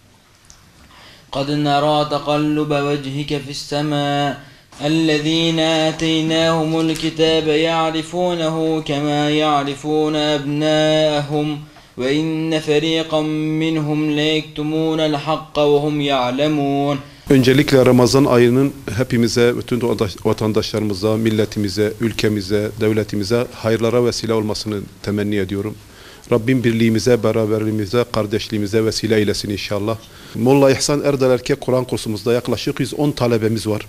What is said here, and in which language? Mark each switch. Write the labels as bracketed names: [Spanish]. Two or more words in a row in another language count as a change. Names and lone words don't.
[Arabic] قد نرى تقلب وجهك في السماء الذين آتيناهم الكتاب يعرفونه كما يعرفون أبناءهم وإن فريقا منهم ليكتمون الحق وهم يعلمون. [Turkish] Öncelikle Ramazan ayının hepimize, bütün vatandaşlarımıza, milletimize, ülkemize, devletimize hayırlara vesile olmasını temenni ediyorum. Rabbim birliğimize, beraberliğimize, kardeşliğimize vesile eylesin inşallah. Molla İhsan Erdal Erkek Kur'an kursumuzda yaklaşık 110 talebemiz var.